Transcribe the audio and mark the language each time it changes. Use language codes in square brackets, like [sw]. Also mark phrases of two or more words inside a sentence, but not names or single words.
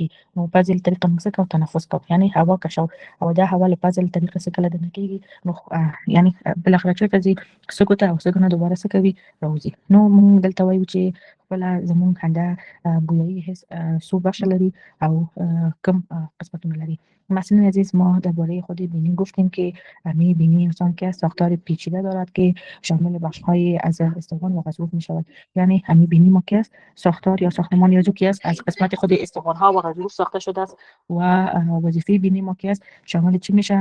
[ps] نو پزې له طریقه موږ څه کوو، تنفس کوو، یعنې هوا کشوو او دا هوا له پزې له طریقه څه کله دننه کېږي نو یعنې بالاخره چېرته ځي، سږو ته او سږو نه دوباره څه کوي، راوځي. نو موږ دلته وایو چې خپله زموږ همدا بویایي حس څو برخه لري او کم قسمتونه لري. [fa] محصلین عزیز، ما درباره خود بینی گفتیم که بینی انسان که ساختار پیچیده دارد که شامل بخش‌های از استخوان و غضروف می‌شود. یعنی بینی ما که ساختار یا ساختمان یا که است از قسمت خود استخوان‌ها و غضروف ساخته شده است و وظیفه بینی ما که است شامل چی میشه؟